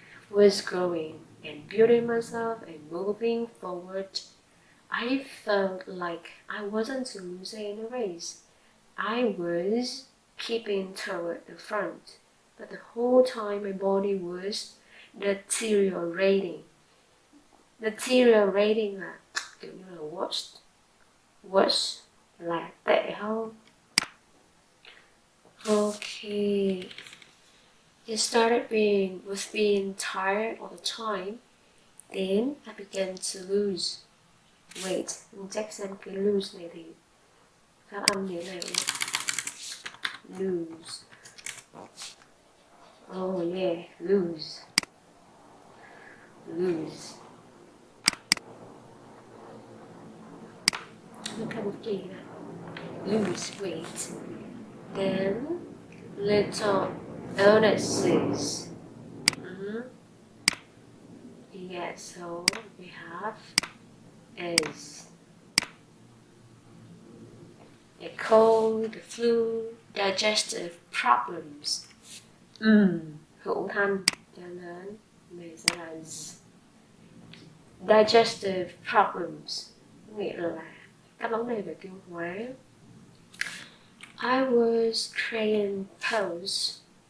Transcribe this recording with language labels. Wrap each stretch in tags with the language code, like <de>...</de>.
<en>Was growing and building myself and moving forward. I felt like I wasn't losing in a race. I was keeping toward the front, but the whole time my body was deteriorating.</en> <vi>Deteriorating là kiểu như là worse là tệ hơn.</vi> <en>Okay. It started with being tired all the time. Then I began to lose weight.</en> <vi>Mình check xem cái lose này thì phát âm như thế nào nhé.</vi> <en>Lose. Oh yeah, lose. Look at the key. Lose weight. Then little illnesses. Yeah, so we have is a cold, the flu, digestive problems.</en> <vi>Hữu thanh cho nên mình sẽ là</vi> <en>digestive problems,</en> <vi>nghĩa là các vấn đề về tiêu hóa.</vi> <en>I was creating posts.</en>